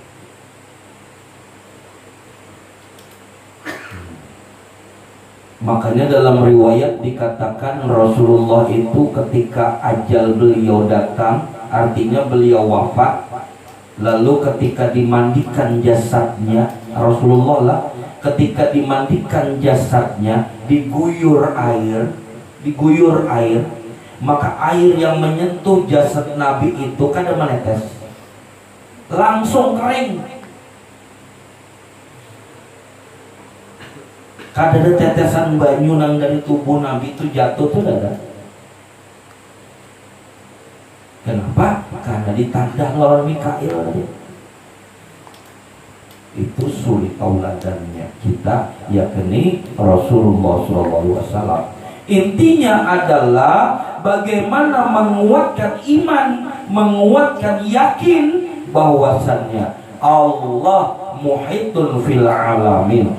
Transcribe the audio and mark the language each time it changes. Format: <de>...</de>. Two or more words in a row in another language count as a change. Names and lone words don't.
<id>Makanya dalam riwayat dikatakan Rasulullah itu ketika ajal beliau datang, artinya beliau wafat, lalu ketika dimandikan jasadnya Rasulullah lah, ketika dimandikan jasadnya diguyur air,</id> <bjn>maka air yang menyentuh jasad Nabi itu kada menetes, langsung kering. Kada ada tetesan banyu nang dari tubuh Nabi itu jatuh tuh ada. Kenapa? Karena ditandah lawan Mikail aja.</bjn> <id>Itu suri tauladannya kita, yakni Rasulullah SAW. Intinya adalah bagaimana menguatkan iman, menguatkan yakin bahwasannya Allah</id> <ar>muhitun fil alamin.</ar>